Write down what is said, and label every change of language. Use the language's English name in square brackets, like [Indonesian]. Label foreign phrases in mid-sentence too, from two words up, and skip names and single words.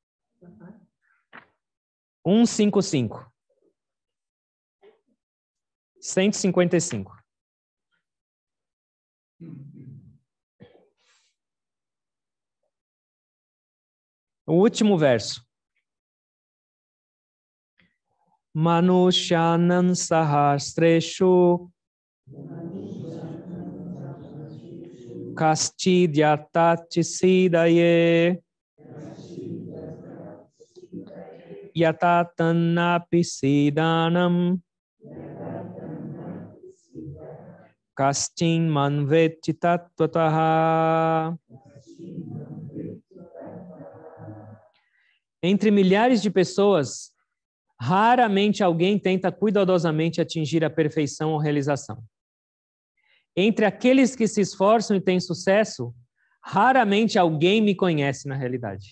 [Portuguese] 155. 155. O último verso. [Sanskrit] मनुष्याणां सहस्रेषु कश्चिद्यतति सिद्धये यततामपि सिद्धानां कश्चिन्मां वेत्ति तत्त्वतः. [Portuguese] Entre milhares de pessoas, raramente alguém tenta cuidadosamente atingir a perfeição ou realização. Entre aqueles que se esforçam e têm sucesso, raramente alguém me conhece na realidade.